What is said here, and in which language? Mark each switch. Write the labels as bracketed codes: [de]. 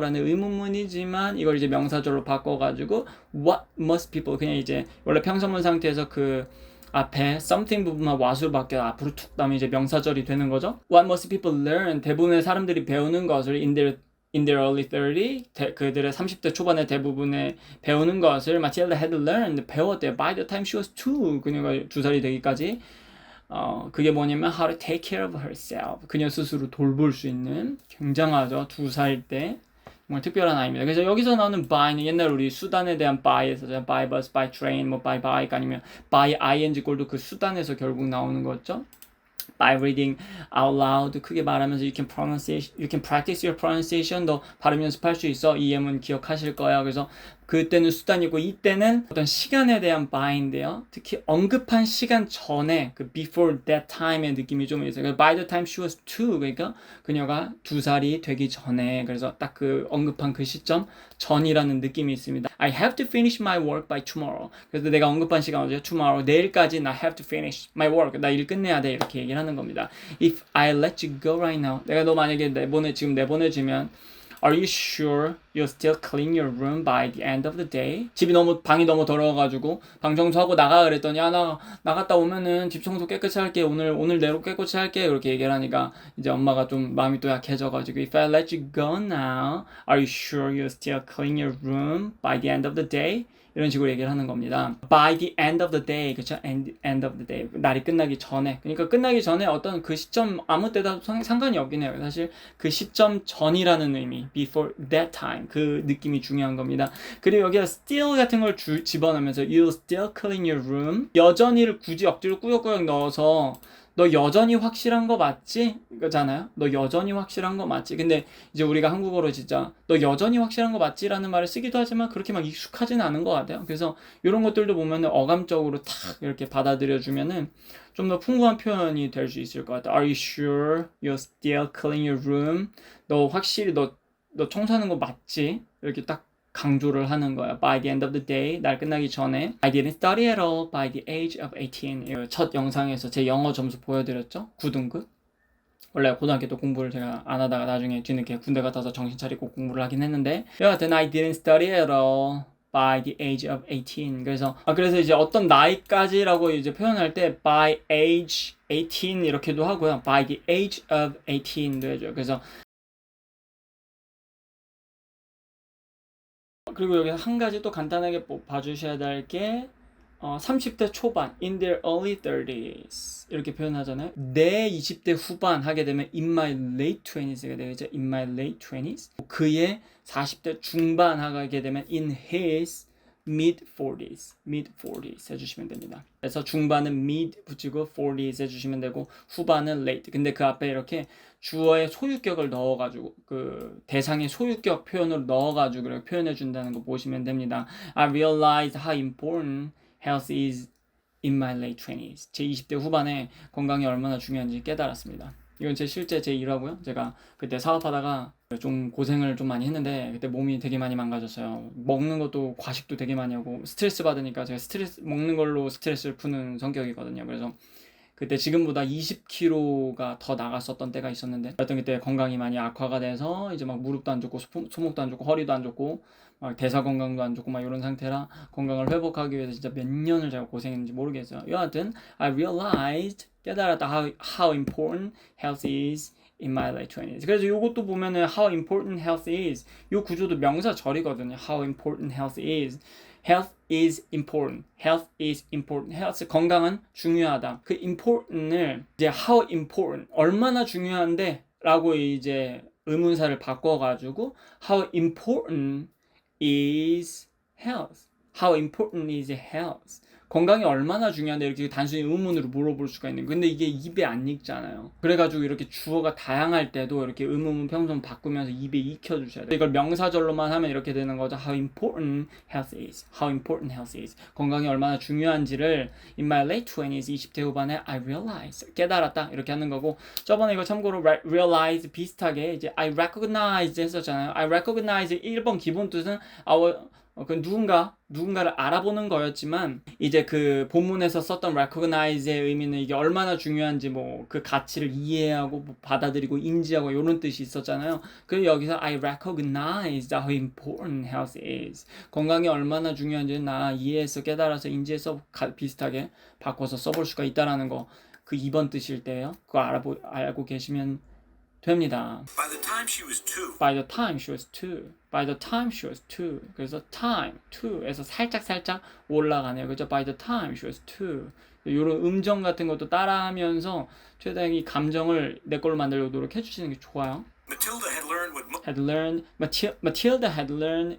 [ko] 라는 의문문이지만 이걸 이제 명사절로 바꿔가지고 [en] What must people [ko] 그냥 이제 원래 평서문 상태에서 그 앞에 something 부분만 what으로 바뀌어 앞으로 툭 나면 이제 명사절이 되는 거죠. [en] What must people learn? [ko] 대부분의 사람들이 배우는 것을 [en] in their early 30, [ko] 그들의 30대 초반에 대부분의 배우는 것을 [en] Matilda had learned, [ko] 배웠대요. [en] By the time she was 2, [ko] 그녀가 2살이 되기까지. 그게 뭐냐면 [en] how to take care of herself. [ko] 그녀 스스로 돌볼 수 있는 굉장하죠. 2살 때. 정말 특별한 아이입니다. 그래서 여기서 나오는 by는 옛날 우리 수단에 대한 by에서 by bus, by train, 뭐 by bike 아니면 by ing 꼴도 그 수단에서 결국 나오는 거죠. [en] By reading out loud [ko] 크게 말하면서 [en] you can practice your pronunciation [ko] 너 발음 연습할 수 있어. 이 예문 기억하실 거예요. 그래서 그때는 수단이고 이때는 어떤 시간에 대한 by인데요. 특히 언급한 시간 전에 그 [en] before that time [ko] 의 느낌이 좀 있어요. [en] By the time she was 2 [ko] 그러니까 그녀가 2살이 되기 전에 그래서 딱 그 언급한 그 시점 전이라는 느낌이 있습니다. [en] I have to finish my work by tomorrow. [ko] 그래서 내가 언급한 시간 어디죠? [en] Tomorrow. [ko] 내일까지 나 [en] have to finish my work. [ko] 나 일 끝내야 돼. 이렇게 얘기를 하는 겁니다. [en] If I let you go right now. [ko] 내가 너 만약에 지금 내보내주면 [en] Are you sure you'll still clean your room by the end of the day? [ko] 방이 너무 더러워가지고 방 청소하고 나가 그랬더니 나 나갔다 오면은 집 청소 깨끗이 할게 오늘 내로 깨끗이 할게 그렇게 얘기를 하니까 이제 엄마가 좀 마음이 또 약해져가지고 [en] If I let you go now, are you sure you'll still clean your room by the end of the day? [ko] 이런 식으로 얘기를 하는 겁니다. [en] By the end of the day, [ko] 그렇죠? [en] End of the day. [ko] 날이 끝나기 전에. 그러니까 끝나기 전에 어떤 그 시점 아무 때다 상관이 없긴 해요. 사실 그 시점 전이라는 의미, [en] before that time [ko] 그 느낌이 중요한 겁니다. 그리고 여기에 [en] still [ko] 같은 걸 집어넣으면서 [en] you'll still clean your room. [ko] 여전히를 굳이 억지로 꾸역꾸역 넣어서 너 여전히 확실한 거 맞지? 이거잖아요. 너 여전히 확실한 거 맞지? 근데 이제 우리가 한국어로 진짜 너 여전히 확실한 거 맞지? 라는 말을 쓰기도 하지만 그렇게 막 익숙하지는 않은 것 같아요. 그래서 이런 것들도 보면은 어감적으로 탁 이렇게 받아들여주면은 좀 더 풍부한 표현이 될 수 있을 것 같아요. [en] Are you sure you'll still clean your room? [ko] 너 확실히 너 청소하는 거 맞지? 이렇게 딱 강조를 하는 거야. [en] By the end of the day, [ko] 날 끝나기 전에 [en] I didn't study at all by the age of 18. [ko] 첫 영상에서 제 영어 점수 보여드렸죠? 9등급. 원래 고등학교 때 공부를 제가 안 하다가 나중에 뒤늦게 군대 갔다 와서 정신 차리고 공부를 하긴 했는데 여하튼 [en] I didn't study at all by the age of 18. [ko] 그래서 이제 어떤 나이까지라고 이제 표현할 때 [en] by age 18 [ko] 이렇게도 하고요. [en] by the age of 18도 [ko] 해줘요. 그래서 그리고 여기서 한 가지 또 간단하게 봐주셔야 될 게 30대 초반 [en] in their early 30s [ko] 이렇게 표현하잖아요. 내 20대 후반 하게 되면 [en] in my late 20s [ko] 가 되겠죠. [en] in my late 20s [ko] 그의 40대 중반 하게 되면 [en] in his mid 40s [ko] 해주시면 됩니다. 그래서 중반은 mid 붙이고 40s 해주시면 되고 후반은 late. 근데 그 앞에 이렇게 주어의 소유격을 넣어가지고 그 대상의 소유격 표현을 넣어가지고 그렇게 표현해 준다는 거 보시면 됩니다. [en] I realized how important health is in my late 20s. [ko] 제 20대 후반에 건강이 얼마나 중요한지 깨달았습니다. 이건 실제 제 일화고요. 제가 그때 사업하다가 좀 고생을 좀 많이 했는데 그때 몸이 되게 많이 망가졌어요. 먹는 것도 과식도 되게 많이 하고 스트레스 받으니까 제가 스트레스 먹는 걸로 스트레스를 푸는 성격이거든요. 그래서 그때 지금보다 20kg가 더 나갔었던 때가 있었는데 하여튼 그때 건강이 많이 악화가 돼서 이제 막 무릎도 안 좋고 소목도 안 좋고 허리도 안 좋고 막 대사 건강도 안 좋고 막 이런 상태라 건강을 회복하기 위해서 진짜 몇 년을 제가 고생했는지 모르겠어요. 여하튼 [en] I realized [ko] 깨달았다 [en] how important health is in my late 20s. [ko] 그래서 이것도 보면은 [en] how important health is [ko] 이 구조도 명사절이거든요. [en] How important health is. Health is important. Health is important. [ko] Health 건강은 중요하다. 그 important을 이제 how important 얼마나 중요한데 라고 이제 의문사를 바꿔가지고 [en] how important is health. How important is health. [ko] 건강이 얼마나 중요한데 이렇게 단순히 의문으로 물어볼 수가 있는. 근데 이게 입에 안 익잖아요. 그래가지고 이렇게 주어가 다양할 때도 이렇게 의문 평선 바꾸면서 입에 익혀주셔야 돼요. 이걸 명사절로만 하면 이렇게 되는 거죠. [en] How important health is. How important health is. [ko] 건강이 얼마나 중요한지를 [en] in my late 20s [ko] 20대 후반에 [en] I realized [ko] 깨달았다 이렇게 하는 거고 저번에 이거 참고로 realize 비슷하게 이제 [en] I recognize [ko] 했었잖아요. I recognize 1번 기본 뜻은 그 누군가를 알아보는 거였지만 이제 그 본문에서 썼던 recognize의 의미는 이게 얼마나 중요한지 뭐 그 가치를 이해하고 뭐 받아들이고 인지하고 이런 뜻이 있었잖아요. 그래서 여기서 [en] I recognize how important health is. [ko] 건강이 얼마나 중요한지 나 이해해서 깨달아서 인지해서 비슷하게 바꿔서 써볼 수가 있다라는 거. 그 2번 뜻일 때예요. 그거 알고 계시면 됩니다. [en] By the time she was 2, By the time she was 2. By the time she was 2. [ko] 그래서 time, 2에서 살짝 올라가네요. 그죠? [en] By the time she was 2. [ko] 이런 음정 같은 것도 따라하면서 최대한 이 감정을 내 걸로 만들려고 노력해 주시는 게 좋아요. [en] Matilda had learned what Had learned, Matilda had learned.